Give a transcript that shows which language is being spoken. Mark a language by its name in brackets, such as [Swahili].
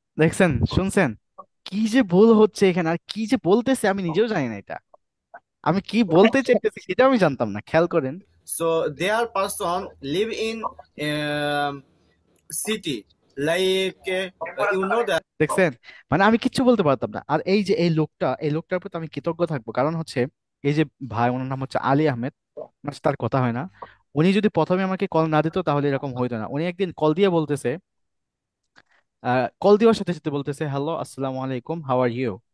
[Bangla] দেখছেন, শুনছেন কি যে ভুল হচ্ছে এখানে, আর কি যে বলতেছে আমি নিজেও জানি না। এটা আমি কি বলতে চাইতেছি সেটা আমি জানতাম না, খেয়াল করেন। [English] So their person live in city like you know that. [Bangla] দেখছেন, মানে আমি কিচ্ছু বলতে পারতাম না। আর এই যে এই লোকটার প্রতি আমি কৃতজ্ঞ থাকবো, কারণ হচ্ছে এই যে ভাই, ওনার নাম হচ্ছে আলী আহমেদ, ওনার সাথে তার কথা হয় না। উনি যদি প্রথমে আমাকে কল না দিত তাহলে এরকম হইতো না। উনি একদিন কল দিয়ে বলতেছে, কল দেওয়ার সাথে সাথে বলতেছে, হ্যালো আসসালামু আলাইকুম, [English] How are you.